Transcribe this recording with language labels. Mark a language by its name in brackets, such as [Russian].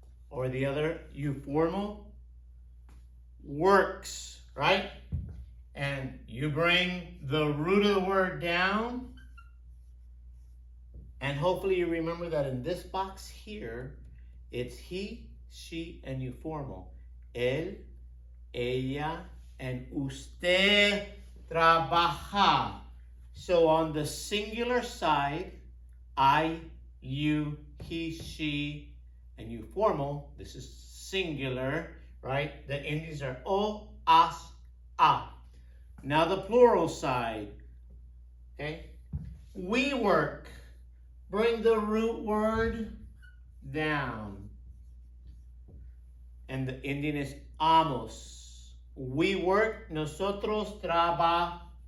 [English] Or the other, you formal, works, right? And you bring the root of the word down. And hopefully you remember that in this box here, it's he, she, and you formal. [Spanish] Él, ella, and usted trabaja. [English] So on the singular side, I, you, he, she, and you formal, this is singular, right? The endings are o, as, a. Now the plural side, okay? We work. Bring the root word down. And the ending is amos. We work, [Spanish] nosotros trabajamos.